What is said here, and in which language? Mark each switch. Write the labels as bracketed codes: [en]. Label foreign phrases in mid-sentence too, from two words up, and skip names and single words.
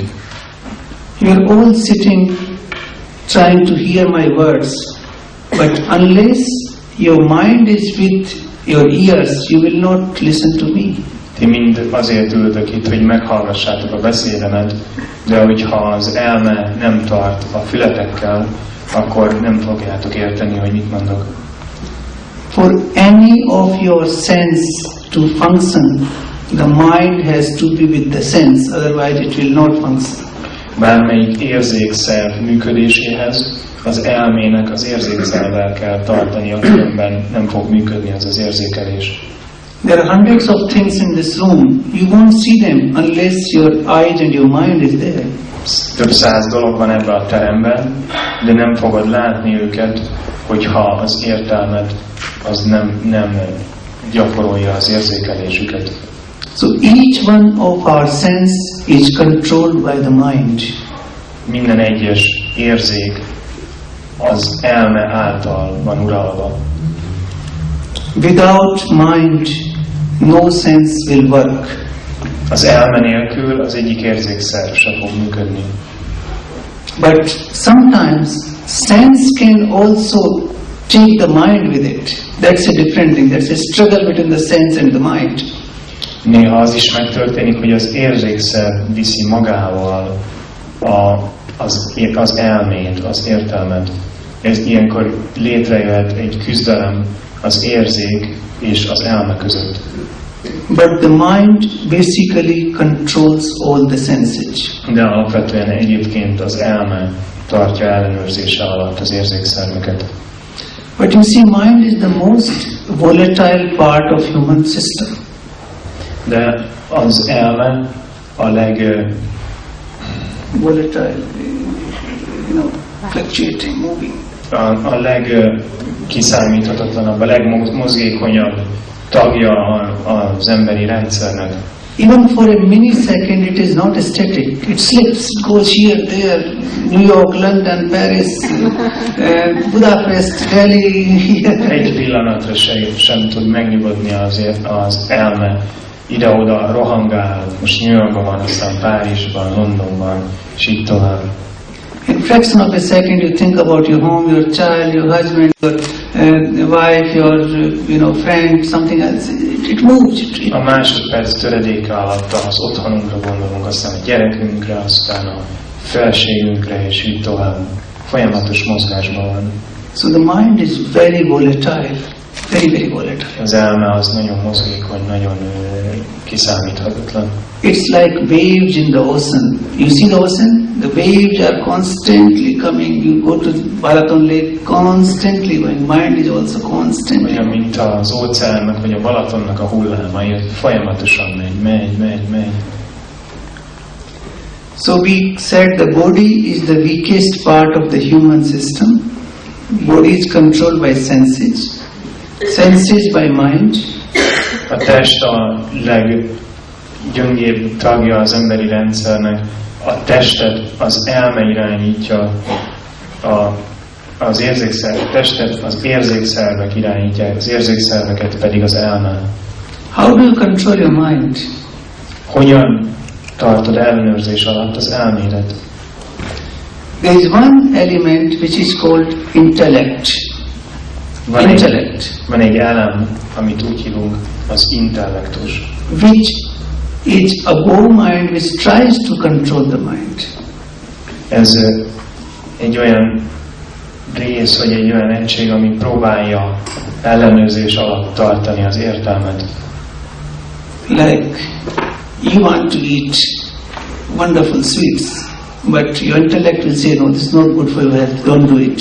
[en] You are all sitting trying to hear my words, but unless your mind is with your ears, you will not listen to me. [hu] Ti mind azért ültök itt, hogy meghallgassátok a beszédemet, de hogyha az elme nem tart a fületekkel, akkor nem fogjátok érteni, hogy mit mondok. [en] For any of your sense to function, the mind has to be with the sense, otherwise it will not function. [hu] Bármelyik érzékszerv működéséhez az elmének az érzékszervvel kell tartania, különben nem fog működni az az érzékelés. [en] There are hundreds of things in this room. You won't see them unless your eyes and your mind is there. [hu] Több 100 dolog van ebben a teremben, de nem fogod látni őket, hogyha az értelmed az nem gyakorolja az érzékelésüket. [en] So each one of our sense is controlled by the mind. [hu] Minden egyes érzék az elme által van uralva. [en] Without mind, no sense will work. [hu] Az elme nélkül az egyik érzékszer sem fog működni. [en] But sometimes sense can also take the mind with it. That's a different thing. That's a struggle between the sense and the mind. [hu] Néha az is megtörténik, hogy az érzékszer viszi magával az elmét, az értelmet. Ez ilyenkor létrejöhet egy küzdelem az érzék és az elme között. [en] But the mind basically controls all the senses. [hu] De alapvetően egyébként az elme tartja ellenőrzése alatt az érzékszerveket. [en] But you see, mind is the most volatile part of human system. [hu] De az elme a [en] volatile, fluctuating, moving. [hu] A legkiszámíthatatlanabb, a legmozgékonyabb tagja az emberi rendszernek. [en] Even for a millisecond it is not static. It slips, it goes here, there, New York, London, Paris, Budapest, Delhi. [hu] Egy pillanatra sem tud megnyugodni az elme. Ide-oda rohangál, most New Yorkban van, aztán Párizsban, Londonban, és így tovább. [en] In a fraction of a second you think about your home, your child, your husband, your wife, your friend, something else. It moves. [hu] A másodperc töredéke alatt az otthonunkra gondolunk, aztán a gyerekünkre, aztán a felségünkre, és így tovább. Folyamatos mozgásban van. [en] So the mind is very volatile. Very, very volatile. [hu] Az elme az nagyon mozgékony, nagyon kiszámíthatatlan. [en] It's like waves in the ocean. You see the ocean? The waves are constantly coming. You go to Balaton Lake, constantly going. Mind is also constantly. [hu] Olyan, mint az óceánnak vagy a Balatonnak a hullámai, folyamatosan megy. [en] So we said the body is the weakest part of the human system. Body is controlled by senses. Senses by mind. [hu] A test a leggyöngébb tagja az emberi rendszernek. A testet az elme irányítja, az testet az érzékszervek irányítják, az érzékszerveket pedig az elme. [en] How do you control your mind? [hu] Hogyan tartod ellenőrzés alatt az elmédet? [en] There is one element which is called intellect. [hu] Van egy elem, amit úgy hívunk, az intellektus. [en] Which is above mind, which tries to control the mind. [hu] Ez egy olyan rész, vagy egy olyan egység, ami próbálja ellenőrzés alatt tartani az értelmet. [en] Like you want to eat wonderful sweets, but your intellect will say, no, this is not good for your health, don't do it.